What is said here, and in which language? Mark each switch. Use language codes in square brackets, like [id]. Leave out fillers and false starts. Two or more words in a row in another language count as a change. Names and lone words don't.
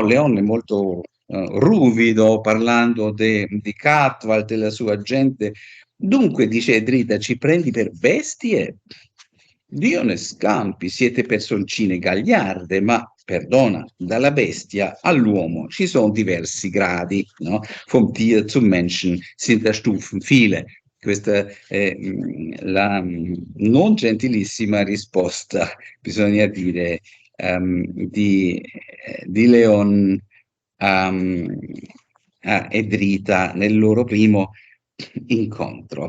[it] Leon è molto ruvido parlando di Katwald, della sua gente. Dunque, dice Edrita, ci prendi per bestie? Dio ne scampi, siete personcine gagliarde, ma perdona, dalla bestia all'uomo ci sono diversi gradi, no? [de] Vom Tier zum Menschen sind da Stufen viele. [it] Questa è la non gentilissima risposta, bisogna dire, di Leon a Edrita nel loro primo incontro.